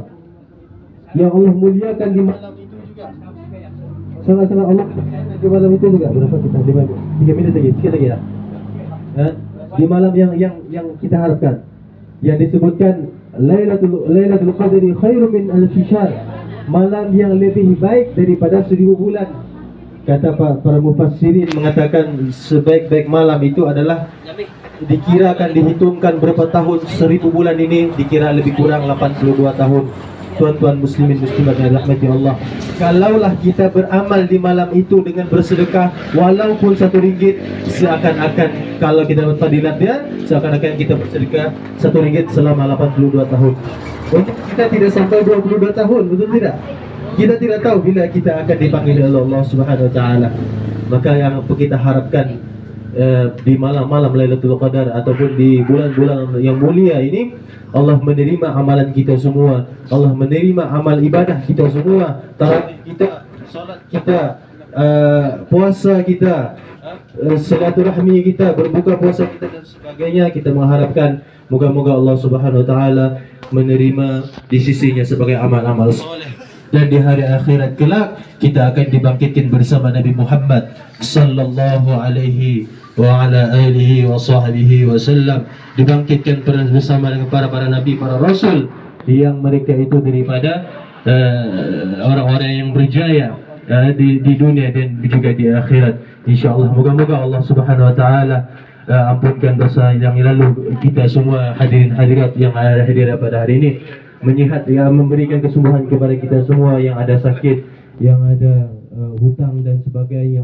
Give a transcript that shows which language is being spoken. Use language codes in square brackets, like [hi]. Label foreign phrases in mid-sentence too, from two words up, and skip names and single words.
[ms] Yang Allah muliakan di malam itu juga. Sangat-sangat Allah di malam itu juga. Berapa kita? 3 minit lagi, sikit lagi ya. Di malam yang kita harapkan, yang disebutkan [ar] ليلة القدر خير من ألف شهر, [ms] malam yang lebih baik daripada 1000 bulan. Kata para mufassirin mengatakan sebaik-baik malam itu adalah dikirakan dihitungkan berapa tahun. 1000 bulan ini dikira lebih kurang 82 tahun. Tuan-tuan muslimin muslimat yang dirahmati Allah, kalaulah kita beramal di malam itu dengan bersedekah walaupun RM1, seakan-akan kalau kita dapat fadilatnya, seakan-akan kita bersedekah RM1 selama 82 tahun. Untuk kita tidak sampai 22 tahun, betul tidak? Kita tidak tahu bila kita akan dipanggil oleh Allah [ar] سبحانه وتعالى. [ms] Maka yang kita harapkan di malam-malam Lailatul Qadar ataupun di bulan-bulan yang mulia ini, Allah menerima amalan kita semua, Allah menerima amal ibadah kita semua, tarawih kita, salat kita, puasa kita, silaturahmi kita, berbuka puasa kita dan sebagainya. Kita mengharapkan moga-moga Allah [ar] سبحانه وتعالى [ms] menerima di sisinya sebagai amal-amal soleh. Dan di hari akhirat kelak kita akan dibangkitkan bersama Nabi Muhammad [ar] صلى الله عليه وعلى آله وصحبه وسلم, [ms] dibangkitkan bersama dengan para nabi, para rasul, yang mereka itu daripada orang-orang yang berjaya di dunia dan juga di akhirat, insyaallah. Moga-moga Allah [ar] سبحانه وتعالى [ms] ampunkan dosa yang lalu kita semua, hadirin hadirat yang ada hadir pada hari ini, menyihat, memberikan kesembuhan kepada kita semua yang ada sakit, yang ada hutang dan sebagainya.